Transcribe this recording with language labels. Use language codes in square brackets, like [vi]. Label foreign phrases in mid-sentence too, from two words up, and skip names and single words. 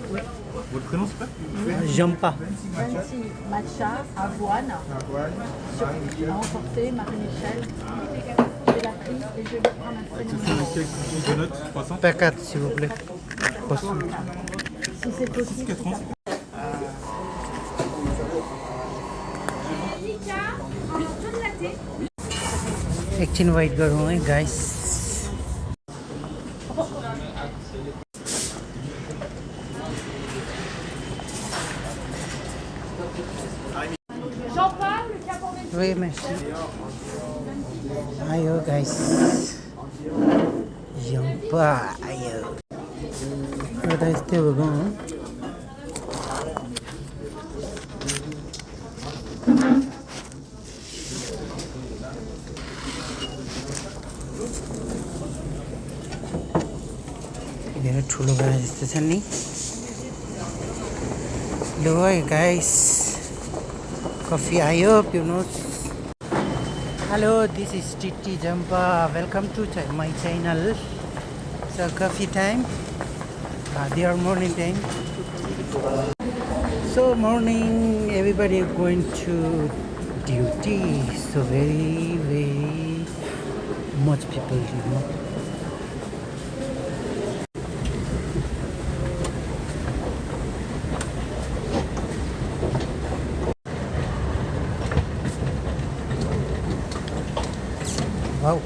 [fr] Votre prénom s'il vous plaît? J'aime pas. Matcha, avoine, à emporter, Marie-Michel. Je vais la prise et je vais prendre un Avec ce cake cookies donuts, croissant. Packet s'il vous plaît. Croissant. Si c'est possible. 4 [ne] एकछिन वेट गरौँ है गाइस [fr] Oui, merci. [en] Ayo guys. [fr] J'aime pas. [en] Ayo. What is still going? [ne] धेरै ठुलो गाडी जस्तो छ नि ल है गाइस कफी आयो पिउनुहोस् [en] hello this is Titi Jampa welcome to my channel so coffee time there morning time so morning everybody going to duty so very much people Wow.